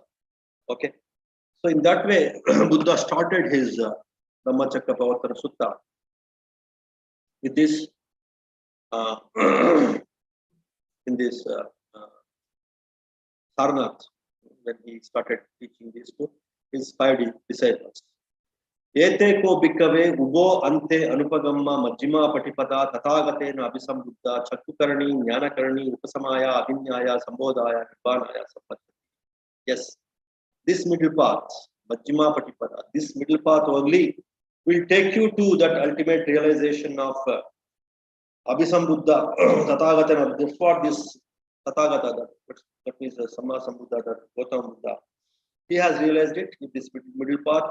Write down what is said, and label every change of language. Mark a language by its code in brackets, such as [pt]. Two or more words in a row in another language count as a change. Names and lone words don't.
[en] So in that way, Buddha started his Dhammacakkappavattana Sutta. With this, uh, in this Sarnath, when he started teaching these to his 5 disciples. [pi] Ete ko bhikkave ubo ante anupagamma majjima patipada tathagatena abhisambuddha chakkukarani jnanakarani upasamaya abhinyaya sambodhaya nibbānaya sampatti. [en] Yes, this middle path, [pi] majjima patipada, [en] this middle path only will take you to that ultimate realization of [pi] abhisambuddha tathagatena. [en] That's what this tathagata, that means the [pi] Samma Sambuddha, [en] that Gautama Buddha, he has realized it in this middle path.